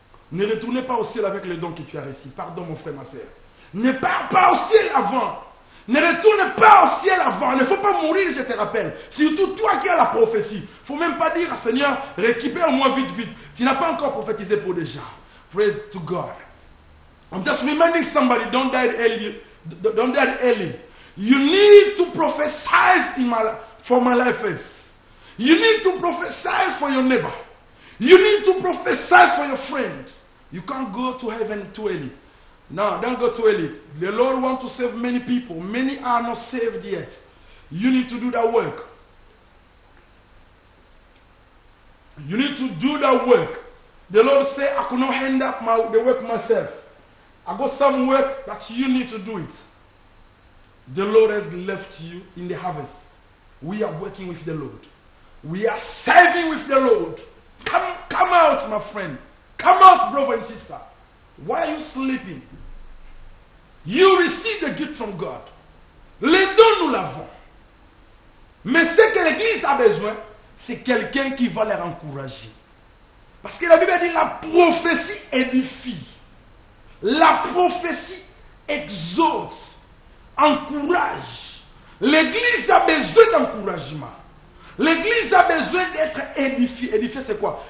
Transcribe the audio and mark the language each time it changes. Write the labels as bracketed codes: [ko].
[fr] Ne retournez pas au ciel avec les dons que tu as reçus. Pardon, mon frère, ma soeur. Ne pars pas au ciel avant. Ne retourne pas au ciel avant. Il ne faut pas mourir, je te rappelle. Surtout toi qui as la prophétie. Il ne faut même pas dire, Seigneur, récupère-moi vite, vite. Tu n'as pas encore prophétisé pour des gens. [en] Praise to God. I'm just reminding somebody, don't die early. Don't die early. You need to prophesy for my life first. You need to prophesy for your neighbor. You need to prophesy for your friend. You can't go to heaven too early. No, don't go too early. The Lord wants to save many people. Many are not saved yet. You need to do that work. You need to do that work. The Lord said, I could not hand up the work myself. I got some work that you need to do it. The Lord has left you in the harvest. We are working with the Lord. We are serving with the Lord. Come out, my friend. Come out, brother and sister. Why are you sleeping? You receive the gift from God. [fr] Les dons, nous l'avons. Mais ce que l'Église a besoin, c'est quelqu'un qui va les encourager. Parce que la Bible dit la prophétie édifie. La prophétie exauce, encourage. L'Église a besoin d'encouragement. L'Église a besoin d'être édifiée. Édifier, c'est quoi?